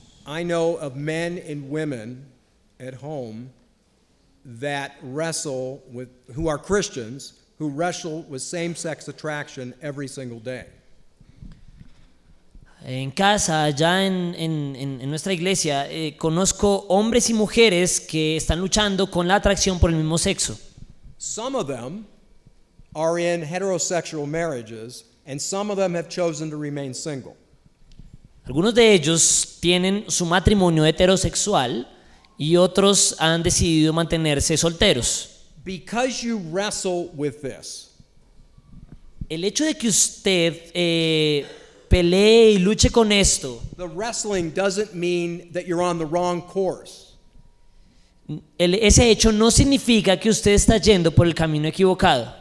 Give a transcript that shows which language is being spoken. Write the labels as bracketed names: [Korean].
[English] I know of men and women at home that who are Christians, who wrestle with same-sex attraction every single day. [Spanish] En casa, allá en nuestra iglesia, conozco hombres y mujeres que están luchando con la atracción por el mismo sexo. [English] Some of them are in heterosexual marriages, and some of them have chosen to remain single. [Spanish] Algunos de ellos tienen su matrimonio heterosexual y otros han decidido mantenerse solteros. [English] Because you wrestle with this, [Spanish] El hecho de que usted pelee y luche con esto. [English] The wrestling doesn't mean that you're on the wrong course. [Spanish] Ese hecho no significa que usted está yendo por el camino equivocado